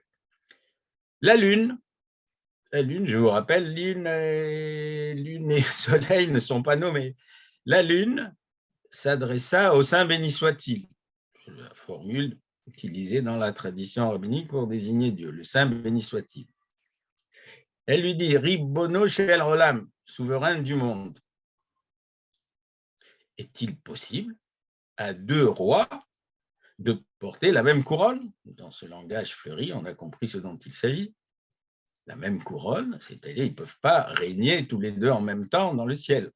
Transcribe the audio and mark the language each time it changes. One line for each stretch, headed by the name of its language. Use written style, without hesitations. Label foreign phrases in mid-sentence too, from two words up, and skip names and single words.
French: La Lune, je vous rappelle, Lune et Soleil ne sont pas nommés. La Lune s'adressa au Saint béni soit-il. C'est la formule utilisée dans la tradition rabbinique pour désigner Dieu, le Saint béni soit-il. Elle lui dit,
Hebrew: ריבונו של עולם,
French: souverain du monde. Est-il possible à deux rois de porter la même couronne? Dans ce langage fleuri, on a compris ce dont il s'agit. La même couronne, c'est-à-dire ils ne peuvent pas régner tous les deux en même temps dans le ciel.